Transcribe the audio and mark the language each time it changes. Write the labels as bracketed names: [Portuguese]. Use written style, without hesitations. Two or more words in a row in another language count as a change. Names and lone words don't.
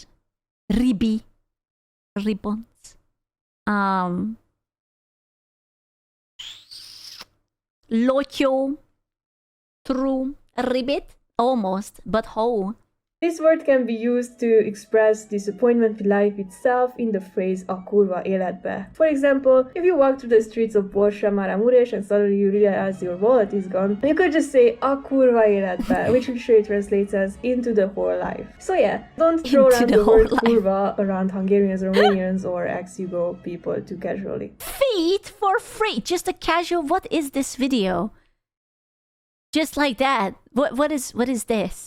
[English] Ribi. Ribbons. Locho. True. Ribbit? Almost, but ho. this word can be used to express disappointment with life itself in the phrase [Hungarian] a kurva életbe. [English] For example, if you walk through the streets of Borsa Maramuresh and suddenly you realize your wallet is gone, you could just say [Hungarian] a kurva életbe, [English] which literally translates as into the whole life. So yeah, don't throw around the word kurva around Hungarians, Romanians, or ex-Yugo people too casually. Feet for free. Just a casual. What is this video? Just like that. What is this?